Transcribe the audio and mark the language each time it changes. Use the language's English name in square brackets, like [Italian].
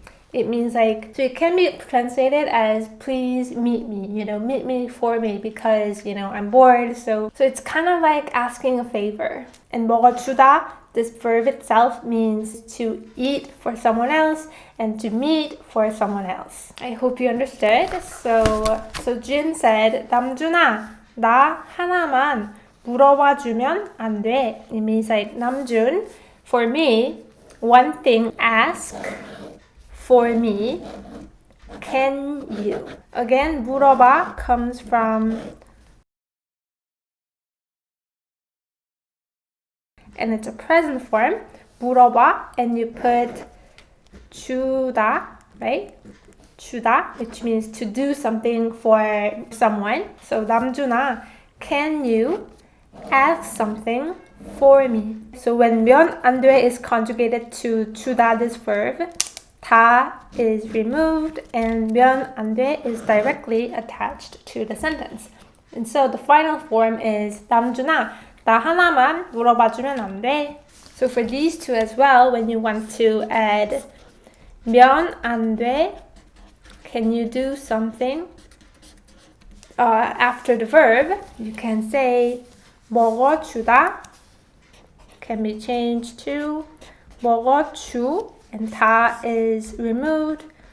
[English] It means like, so it can be translated as please meet me, meet me for me because, I'm bored. So it's kind of like asking a favor. And 먹어주다, this verb itself means to eat for someone else and to meet for someone else. I hope you understood. So Jin said, [Korean] 남준아, 나 하나만 물어봐 주면 안 돼. [English] It means like, 남준, for me, one thing, ask for me, can you? Again, 물어봐 comes from, and it's a present form, 물어봐, and you put 주다, right? 주다, which means to do something for someone. So 남준아, can you ask something for me? So when 면 안 돼 is conjugated to 주다, this verb, 다 is removed and 면 안 돼 is directly attached to the sentence. And so the final form is [Korean] 남준아, 나 하나만 물어봐 주면 안 돼. [English] So for these two as well, when you want to add 면 안 돼, can you do something after the verb, you can say 먹어주다, can be changed to 먹어주, and 다 is removed.